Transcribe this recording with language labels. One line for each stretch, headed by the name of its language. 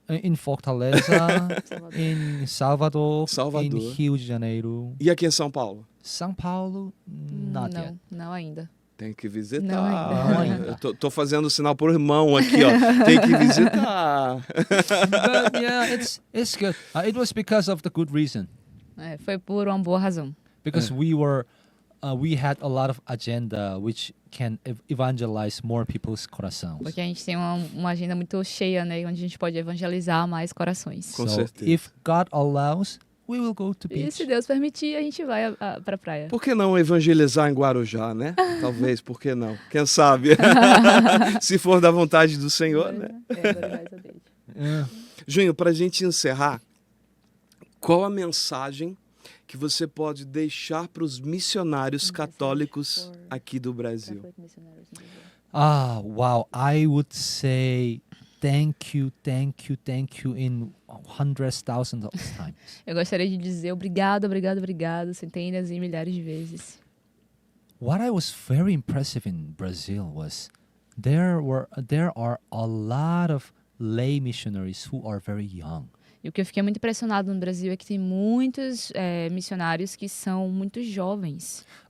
Portuguese: Em Fortaleza, em Salvador, Salvador. em Rio de Janeiro, E aqui em São Paulo?
English: São Paulo, not yet.
Portuguese: Não ainda. Tem que visitar. Não ainda. Eu tô fazendo sinal pro irmão aqui, ó. Tem que visitar.
English: But yeah, it's good. It was because of the good reason.
Portuguese: Foi por uma boa razão.
English: Because we had a lot of agenda which can evangelize more people's
Portuguese: corações. Porque a gente tem uma agenda muito cheia, né? Onde a gente pode evangelizar mais corações. Com
English: So
Portuguese: certeza.
English: if God allows, we will go to
Portuguese: E
English: beach.
Portuguese: se Deus permitir, a gente vai pra praia. Por que não evangelizar em Guarujá, né? Talvez, por que não? Quem sabe? Se for da vontade do Senhor, né? Agora vai saber.
English: Yeah.
Portuguese: Junho, pra gente encerrar, qual a mensagem que você pode deixar para os missionários católicos aqui do Brasil?
English: Wow. I would say thank you in hundreds, thousands of times.
Portuguese: Eu gostaria de dizer obrigado, centenas e milhares de vezes.
English: What I was very impressive in Brazil was there are a lot of lay missionaries who are very young.
Portuguese: E o que eu fiquei muito impressionado no Brasil é que tem muitos missionários que são muito jovens.